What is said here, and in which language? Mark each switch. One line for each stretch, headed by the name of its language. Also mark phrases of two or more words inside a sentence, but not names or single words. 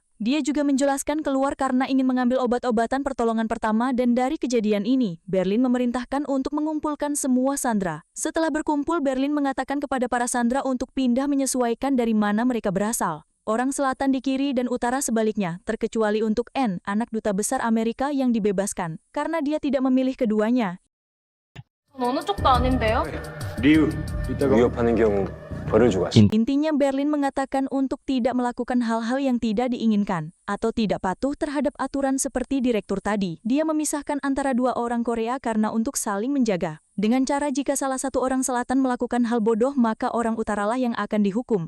Indonesian: Dia juga menjelaskan keluar karena ingin mengambil obat-obatan pertolongan pertama dan dari kejadian ini, Berlin memerintahkan untuk mengumpulkan semua Sandra. Setelah berkumpul, Berlin mengatakan kepada para Sandra untuk pindah menyesuaikan dari mana mereka berasal. Orang selatan di kiri dan utara sebaliknya, terkecuali untuk N, anak duta besar Amerika yang dibebaskan, karena dia tidak memilih keduanya.
Korean: 어느 쪽도 아닌데요? 리우 이따가 위협하는 경우 벌을 주고 하시.
Indonesian: Intinya Berlin mengatakan untuk tidak melakukan hal-hal yang tidak diinginkan atau tidak patuh terhadap aturan seperti direktur tadi. Dia memisahkan antara dua orang Korea karena untuk saling menjaga. Dengan cara jika salah satu orang selatan melakukan hal bodoh maka orang utaralah yang akan dihukum.